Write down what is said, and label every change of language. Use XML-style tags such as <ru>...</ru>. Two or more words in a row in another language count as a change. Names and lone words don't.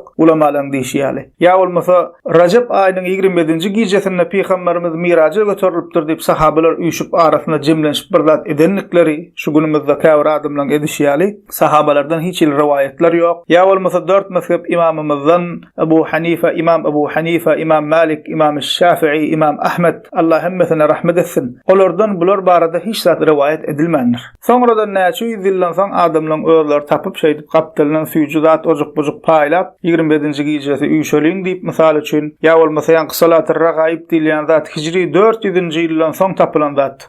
<tk>Ulamalar diýişýärler. Ýa bolmasa Recep aýynyň 27-nji gijesinde Peýgamberimiz Miraja götürilipdir diýip sahabalar üýşüp arasynda jemlenip bir zat edenlikleri şu günümizde käbir adamlaryň edişýärler. Sahabalardan hiç bir rivayetler ýok. Ýa bolmasa 4 mezhep imamymyzdan Ebu Hanife, İmam Malik, İmam Şafii, İmam Ahmed, Allah hemmesine rahmet etsin. Olardan bular barada hiç zat rivayet edilmändir. Soňradan näçe ýüzilden soň adamlaryň özleri tapyp şeýdip gapdylynan süýjü zat ojak bujuk paýlap 25-nji gijesi üýşeliň diýip mysal üçin ýa bolmasa ýa Salat ar-Ragaib diýilen zat hijri 400-nji ýyldan soň tapylan zat.</tk>